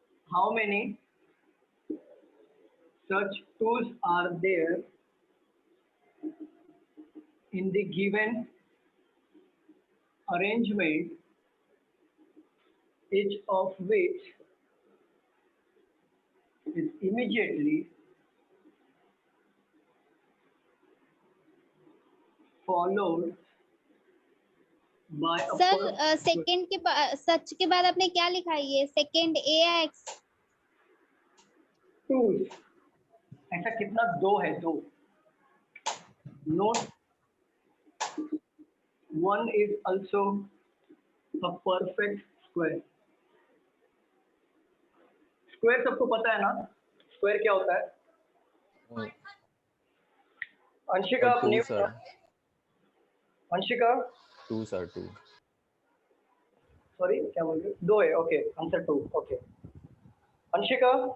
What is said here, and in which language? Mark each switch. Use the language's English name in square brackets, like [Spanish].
[English] How many such tools are there in the given arrangement, each of which is immediately followed by a [Hindi] sir [English] first [Hindi] second के सच के बाद आपने क्या लिखा है? ये सेकंड ए या एक्स? tools। ऐसा कितना? दो है, दो। [English] Note, one is also a perfect square। [Hindi] Square सबको पता है ना, स्क्वायर क्या होता है? अंशिका [English] two [Hindi] अपने, सर, अंशिका 2 सर 2। सॉरी क्या बोल रहे? दो है, ओके, आंसर 2। ओके अंशिका,